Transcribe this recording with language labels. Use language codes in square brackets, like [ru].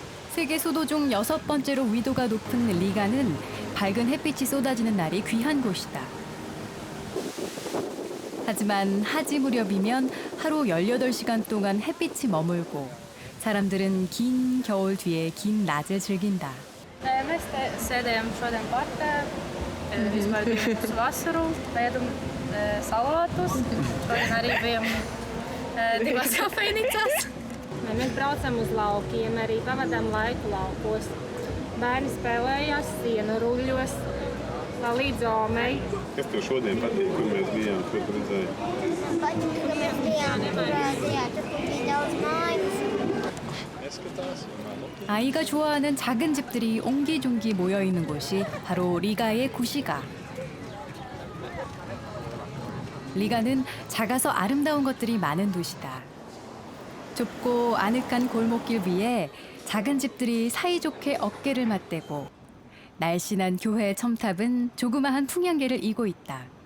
[ko] 세계 수도 중 6번째로 위도가 높은 리가는 밝은 햇빛이 쏟아지는 날이 귀한 곳이다. 하지만 하지 무렵이면 하루 18시간 동안 햇빛이 머물고 사람들은 긴 겨울 뒤에 긴 낮을 즐긴다. [lv] Mēs te sēdējām šodien partē, izbaudījām uz vasaru, ēdam salātus, šodien arī bijām divās kafejnīcās. Mēs braucam uz laukiem, arī pavadām laiku laukos. Bērni spēlējās sienu ruļļos, līdz Omei. Kas tev šodien patīk, kur mēs bijām, ko tu redzēji? Patīk, ka mēs bijām Turāzijā, tur bija daudz mājas. [ko] 아이가 좋아하는 작은 집들이 옹기종기 모여있는 곳이 바로 리가의 구시가. 리가는 작아서 아름다운 것들이 많은 도시다. 좁고 아늑한 골목길 위에 작은 집들이 사이좋게 어깨를 맞대고 날씬한 교회 첨탑은 조그마한 풍향계를 이고 있다.